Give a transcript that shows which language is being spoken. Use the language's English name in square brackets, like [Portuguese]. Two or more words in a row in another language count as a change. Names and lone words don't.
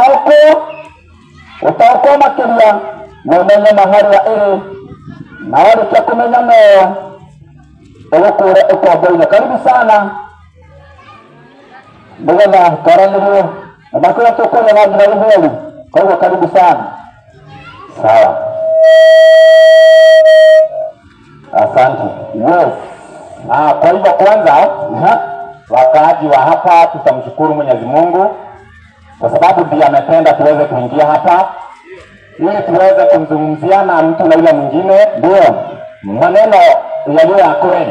[Kikuyu] ũtaũkwo makĩria na ũmenye na harĩa ĩrĩ, na warĩkia kũmenya nayo ũgũkũre ũkombo-inĩ. [Swahili] Karibu sana, [Kikuyu] nĩgetha twaranĩrie na makũrĩa tũkũrĩa na njĩra ihũri. [Swahili] Koguo karibu sana. Sawa, asante. Yes. Kwa hivyo kwanza wakaaji wa hapa tutamshukuru Mwenyezi Mungu kwa sababu ndiye amependa tuweze kuingia hapa ili tuweze kumzungumzia na mtu na yule mwingine, ndio maneno yaliyo ya kweli.